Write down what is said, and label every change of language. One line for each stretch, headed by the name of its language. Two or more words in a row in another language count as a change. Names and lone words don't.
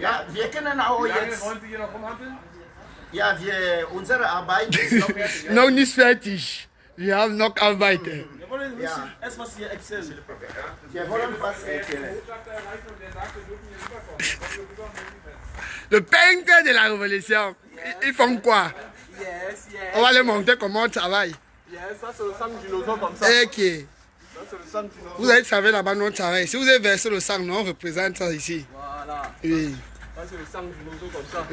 German: Ja, wir können auch Wie lange jetzt, wollen Sie hier noch rumhampeln? ja, unsere Arbeit ist noch Fertig, ja? Noch nicht fertig. Wir haben noch Arbeit. Wir wollen nicht erstmal hier erzählen. wir wollen was erzählen. Botschafter erreichen und der sagt, wir dürfen hier rüberkommen. Dann kommen wir rüber und melden Sie fest.
French: Le peintre de la révolution. Ils font quoi? On va les montrer comment on travaille. Ça c'est le sang du dinosaure comme ça. Ok. Ça c'est le sang du dinosaure. Vous avez travaillé là-bas, nous on travaille. Si vous avez versé le sang, nous on représente ça ici. Voilà. Oui. Ça c'est le sang du dinosaure comme ça.